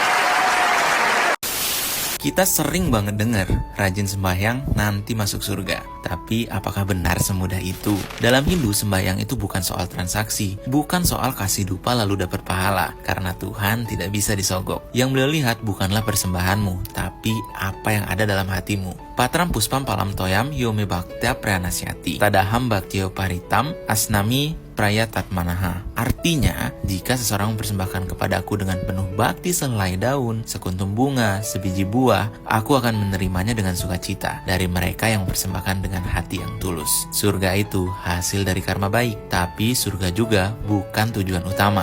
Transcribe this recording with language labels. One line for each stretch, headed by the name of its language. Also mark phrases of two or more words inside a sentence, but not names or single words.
Indonesian: Kita sering banget dengar, rajin sembahyang nanti masuk surga. Tapi apakah benar semudah itu? Dalam Hindu, sembahyang itu bukan soal transaksi, bukan soal kasih dupa lalu dapat pahala, karena Tuhan tidak bisa disogok. Yang beliau lihat bukanlah persembahanmu, tapi apa yang ada dalam hatimu.
Sanskrit: पत्रं पुष्पं फलं तोयं यो मे भक्त्या प्रयच्छति तदहं भक्त्युपहृतम् अश्नामि प्रयतात्मनः.
Indonesian: Artinya, jika seseorang mempersembahkan kepadaku dengan penuh bakti sehelai daun, sekuntum bunga, sebiji buah, aku akan menerimanya dengan sukacita dari mereka yang mempersembahkan dengan hati yang tulus. Surga itu hasil dari karma baik, tapi surga juga bukan tujuan utama.